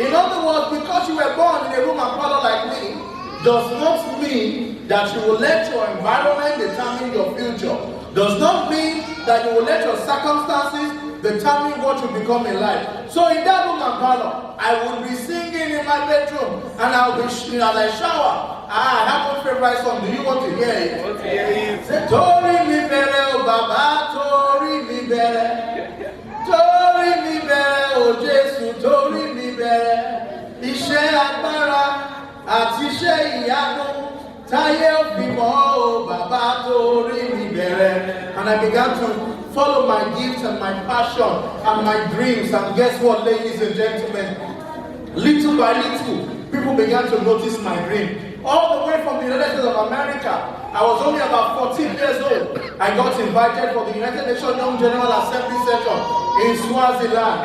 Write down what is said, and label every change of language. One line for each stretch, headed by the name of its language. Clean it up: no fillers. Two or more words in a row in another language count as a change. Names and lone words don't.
English: In other words, because you were born in a room and parlor like me, does not mean that you will let your environment determine your future. Does not mean that you will let your circumstances determine what you become in life. So in that room and parlor, I will be singing in my bedroom, and I'll be as I shower. I have a favorite song. Do you want to hear it? Okay. Say,
Yoruba: Tori mi bere o Baba, Tori mi bere, Tori mi bere o Jesu, Tori mi bere. Iṣẹ́ agbára àti iṣẹ́ ìyanu táyé òbímọ o Baba, Tori mi bere.
English: And I began to follow my gifts and my passion and my dreams. And guess what, ladies and gentlemen? Little by little, people began to notice my dream. All the way from the United States of America, I was only about 14 years old. I got invited for the United Nations Young General Assembly session in Swaziland.